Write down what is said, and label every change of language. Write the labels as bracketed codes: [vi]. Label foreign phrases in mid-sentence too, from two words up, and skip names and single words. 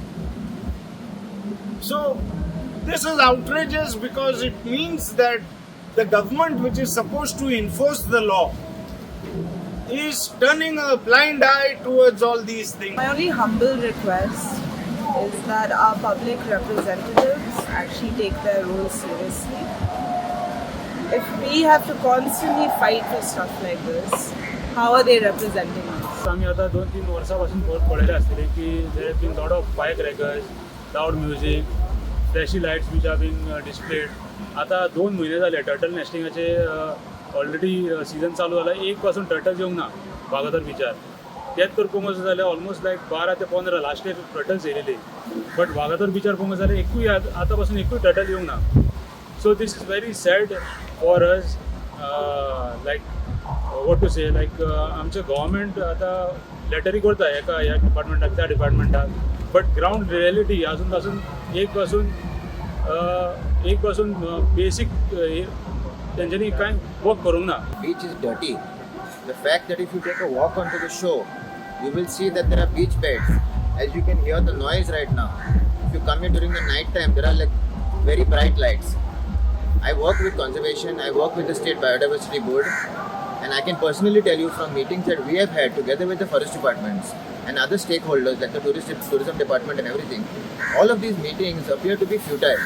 [en] So this is outrageous because it means that the government, which is supposed to enforce the law, is turning a blind eye towards all these things. My only humble request is that our public representatives actually take their role seriously. If we have to constantly fight for stuff like this, how are they representing us? [kok] आम्ही आता 2-3 वर्षापासून पळयले आसतले की [en] there have been lot of firecrackers, loud music, flashy lights which have been displayed. [kok] आता 2 महिने झाले टर्टल नेस्टिंगाचे [en] already season [kok] चालू जाला, एक पासून टर्टल येवंक ना वागातोर बिचार। तेच तर पळोवंक जाल्यार [en] almost like [kok] 12 ते 15 [en] last year turtles [kok] येयलेले, बट वागातोर बिचार पळोवंक जाल्यार एकूय आतां पासून एकूय टर्टल येवंक ना। [en] so this is very sad for us, like what to say, like [kok] आमचे गव्हर्मेंट आतां लेटरी करता ह्या डिपार्टमेंटाक त्या डिपार्टमेंटाक, बट [en] ground reality [kok] अजून पासून एक पासून बेसिक तेंच्यांनी कांय वर्क करूंक ना। [en] Beach is dirty. The fact that if you take a walk onto the shore, you will see that there are beach beds. As you can hear the noise right now. If you come here during the night time, there are like very bright lights. I work with conservation, I work with the State Biodiversity Board, and I can personally tell you from meetings that we have had together with the forest departments and other stakeholders like the tourism department and everything, all of these meetings appear to be futile.